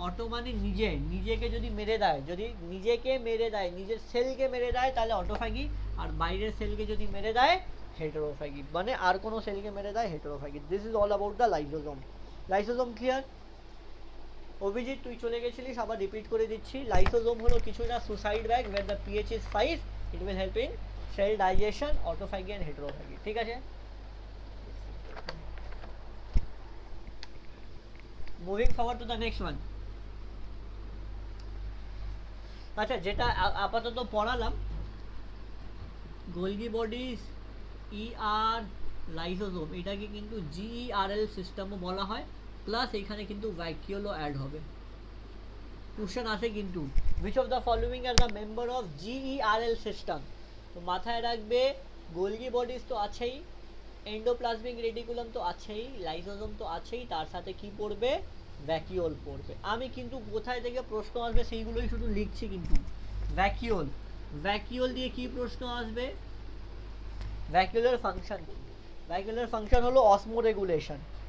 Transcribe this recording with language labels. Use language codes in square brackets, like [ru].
[bn] Auto মানে নিজে, নিজেকে যদি মেরে দেয়, যদি নিজেকে মেরে দেয়, নিজের সেলকে মেরে দেয় তাহলে অটোফ্যাগি, আর বাইরের সেলকে যদি মেরে দেয় হেটেরোফ্যাগি, মানে আর কোনো সেলকে মেরে দেয় হেটেরোফ্যাগি। [en] This is all about the lysosome. [bn] Lysosome clear? Abhijit তুই চলে গেছিলিস, আবার রিপিট করে দিচ্ছি। লাইসোজোম হলো কিছু না suicide bag [en] where the pH is 5, it will help in cell digestion, autophagy and heterophagy, [bn] ঠিক আছে? [en] Moving forward to the next one. [bn] আচ্ছা যেটা আপাতত পড়ালাম, গোলগি বডিজ, ইআর, লাইসোজোম, এটাকে কিন্তু জিইআরএল সিস্টেমও বলা হয়, প্লাস এখানে কিন্তু ভ্যাকিউলও অ্যাড হবে। কোশ্চেন আসে কিন্তু, [en] which of the following are the member of GERL system? [bn] তো মাথায় রাখবে গোলগি বডিজ তো আছেই, এন্ডোপ্লাজমিক রেটিকুলাম তো আছেই, লাইসোজোম তো আছেই, তার সাথে কি পড়বে, ভ্যাকিউল পড়বে। আমি কিন্তু কোথায় থেকে প্রশ্ন আসবে সেইগুলোই শুধু লিখছি কিন্তু। ভ্যাকিউল, ভ্যাকিউল দিয়ে কি প্রশ্ন আসবে, ভ্যাকিউলার ফাংশন, ভ্যাকিউলার ফাংশন হলো অসমো রেগুলেশন।